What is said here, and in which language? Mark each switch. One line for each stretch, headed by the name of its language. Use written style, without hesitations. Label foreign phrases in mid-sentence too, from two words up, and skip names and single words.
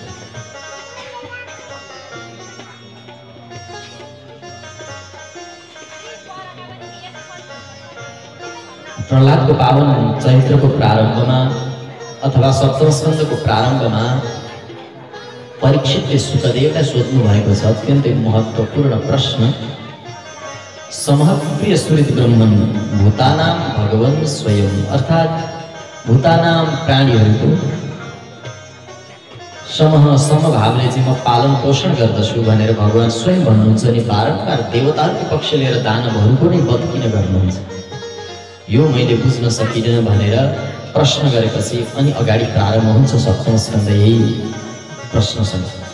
Nepali: प्रह्लादको पावन चरित्रको प्रारम्भमा अथवा सप्तम स्कन्धको प्रारम्भमा परीक्षितले सुखदेवलाई सोध्नु भएको छ अत्यन्तै महत्त्वपूर्ण प्रश्न।
Sanskrit: समप्रिय सुरित ब्रह्मन् भूतानां भगवन् स्वयं,
Nepali: अर्थात् भूतानां प्राणीहरूको समभावले चाहिँ म पालन पोषण गर्दछु भनेर भगवान् स्वयं भन्नुहुन्छ। अनि बारम्बार देवताहरूको पक्ष लिएर दानवहरूको नै वध किन गर्नुहुन्छ, यो मैले बुझ्न सकिनँ भनेर प्रश्न गरेपछि अनि अगाडि प्रारम्भ हुन्छ सप्तम स्कन्ध यही प्रश्नसँग।